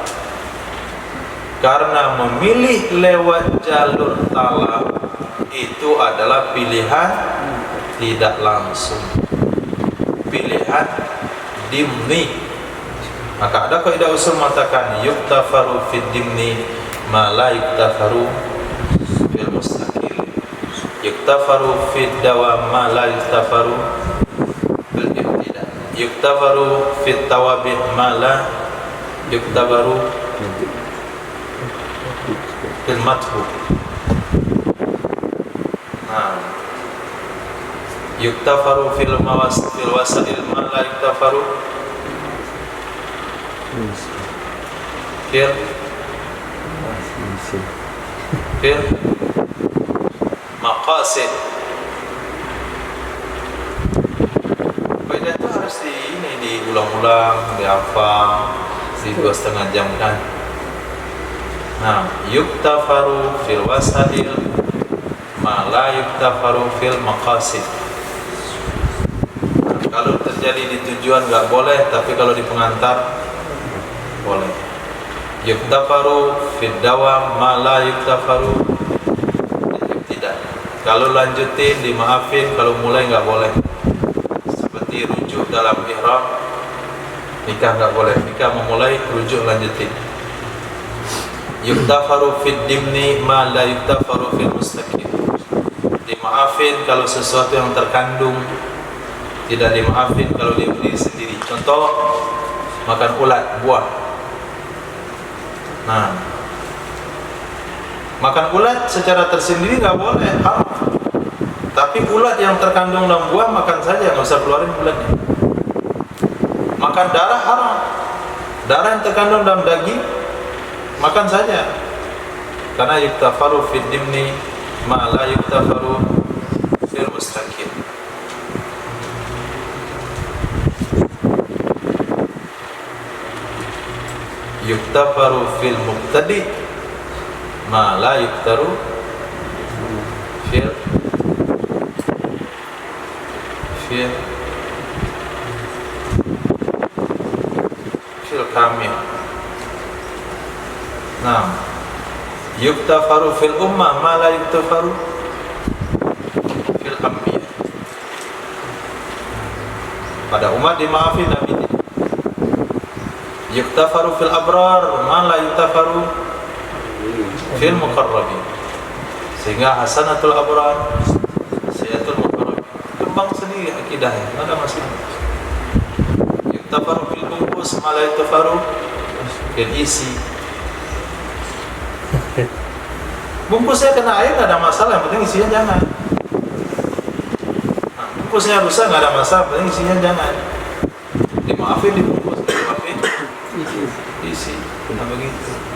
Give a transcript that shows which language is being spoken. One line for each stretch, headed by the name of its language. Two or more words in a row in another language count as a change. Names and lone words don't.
Indonesian: Karena memilih lewat jalur talak itu adalah pilihan tidak langsung, pilihan dimni.
Arabic: Maka ada kaidah usul mengatakan يغتفر في الضمني ما لا يغتفر في المستقل، يغتفر في الدوام ما لا يغتفر في الابتداء، يغتفر في التوابع ما لا يغتفر في المتبوع. يغتفر في الوسائل ما لا يغتفر في المقاصد.
Indonesian: Kaidah itu harus diulang-ulang, dihafal, di 2,5 jam kan. Nah,
Arabic: يغتفر في الوسائل ما لا يغتفر في المقاصد.
Indonesian: Kalau terjadi di tujuan nggak boleh, tapi kalau di pengantar boleh.
Arabic: يغتفر في الدوام ما لا يغتفر tidak.
Indonesian: Kalau lanjutin dimaafin, kalau mulai nggak boleh. Seperti rujuk dalam ihram, nikah nggak boleh. Nikah memulai, rujuk lanjutin.
Arabic: يغتفر في الضمني ما لا يغتفر في المستقيم.
Indonesian: Dimaafin kalau sesuatu yang terkandung tidak dimaafin kalau dia berdiri sendiri. Contoh, makan ulat, buah. Nah, makan ulat secara tersendiri nggak boleh, haram. Tapi ulat yang terkandung dalam buah makan saja, nggak usah keluarin ulatnya. Makan darah haram. Darah yang terkandung dalam daging makan saja.
Arabic: Karena يغتفر في الضمني ما لا يغتفر في المستقيم. يغتفر في المقتدي ما لا يغتر في الكامل. Nah, يغتفر في الأمة ما لا يغتفر في الأنبياء.
Indonesian: Pada umat dimaafin Nabi.
Arabic: يغتفر في الأبرار ما لا يغتفر في المقربين. Sehingga حسنات الأبرار سيئات المقربين.
Indonesian: Kembang sendiri akidahnya, enggak ada masalah.
Arabic: يغتفر في bungkus ما لا يغتفر في isi.
Indonesian: Bungkusnya kena air nggak ada masalah, yang penting isinya jangan. Nah, bungkusnya rusak nggak ada masalah, yang penting isinya jangan. Dimaafin dibungkus, dimaafin isi. Nah begitu.